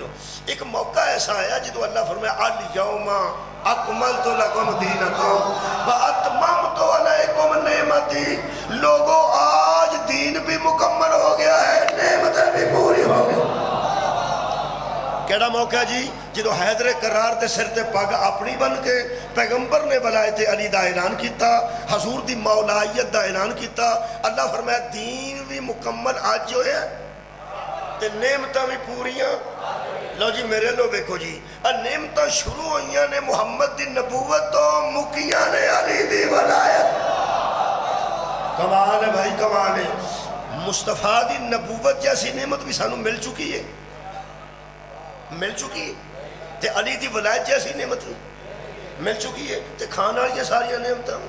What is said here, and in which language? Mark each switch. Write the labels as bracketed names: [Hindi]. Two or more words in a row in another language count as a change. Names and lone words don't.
[Punjabi] ایک موقع ایسا آیا جدو اللہ فرمایا [Arabic] الیوم اکملت لکم دینکم واتممت علیکم نعمتی، [Punjabi] لوگوں [Urdu] آج دین بھی مکمل ہو گیا ہے، نعمتیں بھی پوری ہو گئی۔ [Punjabi] کیڑا موقع جی؟ جدو حیدر کرار دے سر تے پگ اپنی بن کے پیغمبر نے ولایت علی دا اعلان کیتا، حضور دی مولائیت دا اعلان کیتا، اللہ فرمایا دین بھی مکمل آج جو ہے تے نعمتاں بھی پوریاں۔ لو جی میرے لو بیکھو جی، نعمتاں شروع ہوئیاں نے محمد دی نبوت تو مکیاں نے علی دی ولایت۔ کمال ہے بھائی کمال ہے، مصطفیٰ دی نبوت جیسی نعمت بھی سانو مل چکی ہے، مل چکی ہے، تے علی دی ولایت جیسی نعمت مل چکی ہے، تے کھانا والی ساری نعمتاں۔